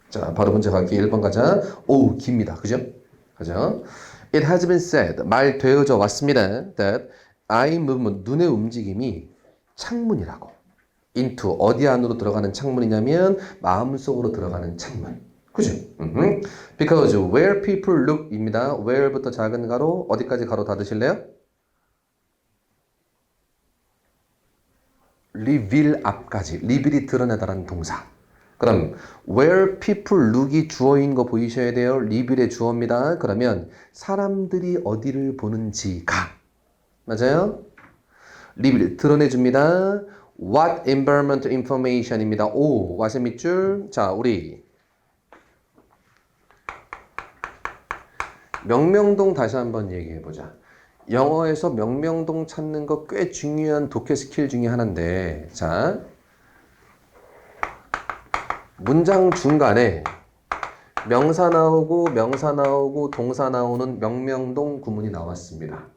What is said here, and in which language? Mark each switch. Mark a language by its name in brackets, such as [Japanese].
[Korean] 자, 바로 문제 가기 1번 가자. 오, 깁니다. 그죠? 그죠? [English] It has been said. [Korean] 말되어져 왔습니다. [English] That eye movement, [Korean] 눈의 움직임이 창문이라고. into, 어디 안으로 들어가는 창문이냐면 마음속으로 들어가는 창문. 그죠? [English] Because where people look 입니다. [Korean] where부터 작은 가로, 어디까지 가로 닫으실래요? reveal 앞까지. reveal이 드러내다라는 동사. 그럼 [English] where people look [Korean] 이 주어인 거 보이셔야 돼요. reveal의 주어입니다. 그러면 사람들이 어디를 보는지가. 맞아요? reveal 드러내줍니다. [English] What environment information입니다. [Korean] 오, what의 밑줄. 자, 우리 명명동 다시 한번 얘기해보자. 영어에서 명명동 찾는 거 꽤 중요한 독해 스킬 중에 하나인데, 자, 문장 중간에 명사 나오고 동사 나오는 명명동 구문이 나왔습니다.